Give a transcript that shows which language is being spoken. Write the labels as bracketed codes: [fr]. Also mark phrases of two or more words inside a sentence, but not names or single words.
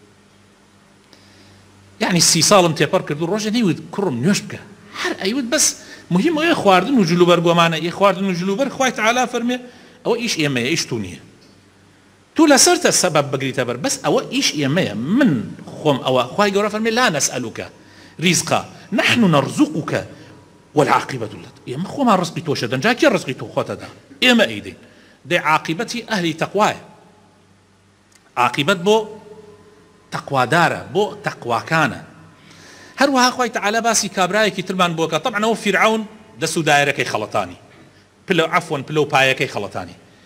[ckb] يعني 30 ساڵم تێپەڕ کرد و ڕۆژە نەیوت کوڕم نوێژ بکە هەر ئەیوت بەس مهم ئەوەیە خواردن و جلوبەر گۆمانە ئێ خواردن و جلوبەر خوای تعالی فەرمێ ئەوە ئیش ئێمەیە ئیش تو نییە تو لەسەرتە سەبەب بگریتە بەر بەس ئەوە ئیش ئێمەیە من خۆم ئەوە خوای گەورە فەرمێ [ar] لا نسألك رزقا نحن نرزقك والعاقبة لك [ckb] ئێمە خۆمان ڕزقی تۆشە دەن جا کێ ڕزقی تۆ خۆتەدا ئێمە ئەیدەین دەی عاقبەتی ئەهلی تەقوایە عاقبەت بۆ تەقوادارە بۆ تەقواکانە هەروەها خوای تعالی باسی کابرایەکی ترمان بۆکە طبعا ئەوە فیرعون دەست و دایرەکەی خەڵەتانی عفوا پلە و پایەکەی خەڵەتانی